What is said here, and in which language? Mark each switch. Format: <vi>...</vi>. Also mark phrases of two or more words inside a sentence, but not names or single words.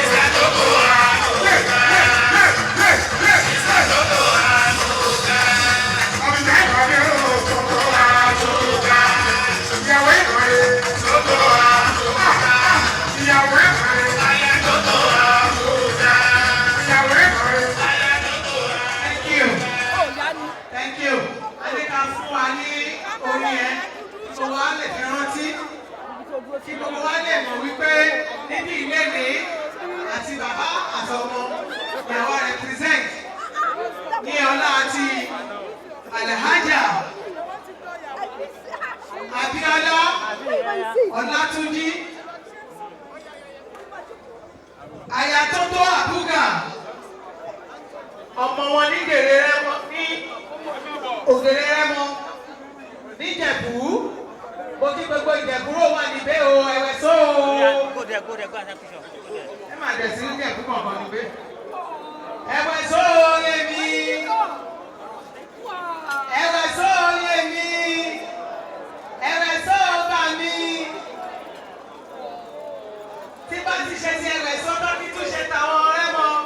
<yo>Sísá Tótó Àbúgà. Sísá Tótó Àbúgà. àlùyá àbálẹ̀ o. tótó àbúgà. ìyàwó ìbàlẹ̀. Tótó Àbúgà. ìyàwó ìbàlẹ̀. Aya Tótó Àbúgà. ìyàwó ìbàlẹ̀. Aya Tótó Àbúgà.</yo> <en>Thank you. Thank you.</en> <yo>Adé ká fún wa ní orin yẹn. Gbogbo wa lè fi rántí. Kí gbogbo wa lè mọ̀ wípé níbi ilé ní àti bàbá àtọmọ ìyàwó represent ní ọlá àti Alhaja Abíọ́lá Ọlátúnjí aya Tótó Àbúgà ọmọ wọn ní Gèrè Rẹ́mọ ní Ògèrè Rẹ́mọ níjẹ̀bú mo kí gbogbo Ìjẹ̀bú rò wà níbẹ̀ o ẹ̀wẹ̀ só o</yo> <en>Go there, go and take picture. Go there.</en> <yo>ẹ má dẹ̀ sí Ìjẹ̀bú kankan níbẹ̀ ẹ̀wẹ̀ só o lé mi ẹ̀wẹ̀ só o lé mi ẹ̀wẹ̀ só o bà mí tí bá ti ṣe ti ẹ̀wẹ̀ só tó kí tún ṣe tàwọn Rẹ́mọ.</yo>